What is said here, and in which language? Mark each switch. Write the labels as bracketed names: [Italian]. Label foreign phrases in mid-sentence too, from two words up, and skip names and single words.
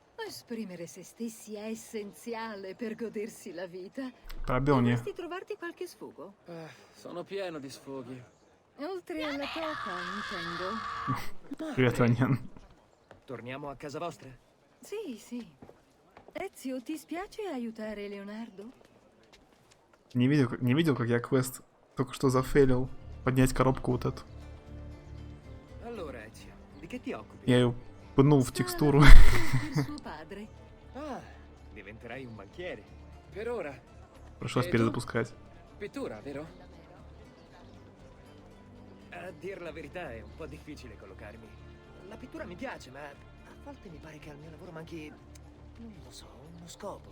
[Italian] Esprimere se stessi è essenziale per godersi la vita. [Russian] Пробил мне. [Italian] Dovresti trovarti qualche sfogo. Sono pieno di sfoghi. Oltre alla topa, intendo. [Russian] Привет, Ванян. [Italian] Torniamo a casa vostra? Sì, sì. Ezio, ti spiace aiutare Leonardo? [Russian] Не видел, как я квест только что зафейлил. Поднять коробку вот эту. [Italian] Allora, Ezio, di che ti occupi? [Russian] Я ее пнул в текстуру. [Italian] Per suo padre. Ah, diventerai un banchiere. Per ora. [Russian] Пришлось [Italian] E tu? [Russian] перезапускать. [Italian] Pittura, vero? A dir la verità è un po' difficile collocarmi. La pittura mi piace, ma a volte mi pare che al mio lavoro manchi, non lo so, uno scopo.